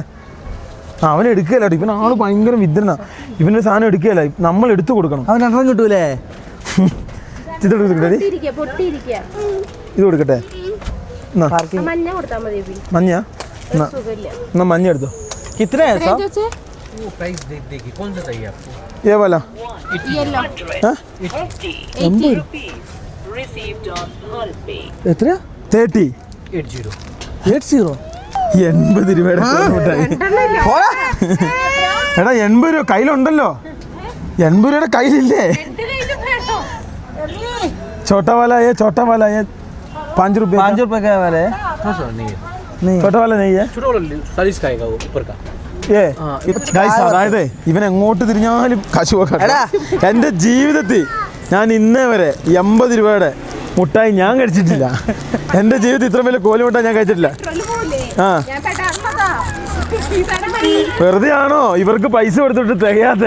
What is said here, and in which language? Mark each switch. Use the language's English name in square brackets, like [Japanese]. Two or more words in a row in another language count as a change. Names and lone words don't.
[Malayalam] അവൻ എടുക്കുകയല്ല, ഇവൻ ആള് ഭയങ്കര വിദ്രനാ. ഇവനൊരു സാധനം എടുക്കുകയല്ല, നമ്മൾ എടുത്തു കൊടുക്കണം. അവൻ എണ്ണം കിട്ടൂലേ? ഇത് കൊടുക്കട്ടെ, ഇത് കൊടുക്കട്ടെ. മഞ്ഞ എന്നാ മഞ്ഞ എടുത്തോ. [Hindi] कितने है साहब? वो प्राइस देख देखिए कौन सा चाहिए आपको? ये वाला [English] 80 rupees received on Pay. [Malayalam] എത്രയാ? 30 80. 80 80 രൂപയുടെ കോലിമുട്ടായി. എടാ 80 രൂപ കയ്യിലുണ്ടല്ലോ. 80 രൂപയുടെ കയ്യിലില്ലേ? [Hindi] छोटा वाला ये 5 रुपए 5 रुपए का वाला है? हाँ सर नहीं है, नहीं छोटा वाला नहीं है छोटा वाला 40 का आएगा वो ऊपर का. [Malayalam] ये ഗൈസ്, അതായത് ഇവൻ എങ്ങോട്ട് തിരിഞ്ഞാലും കശുവ. എൻ്റെ ജീവിതത്തിൽ ഞാൻ ഇന്നേ വരെ 80 രൂപയുടെ മുട്ടായി ഞാൻ കഴിച്ചിട്ടില്ല. എൻ്റെ ജീവിതത്തിൽ ഇത്ര വലിയ കോലിമുട്ടായി ഞാൻ കഴിച്ചിട്ടില്ല. ആ വെറുതെ ആണോ ഇവർക്ക് പൈസ കൊടുത്തിട്ട് തികയാതെ?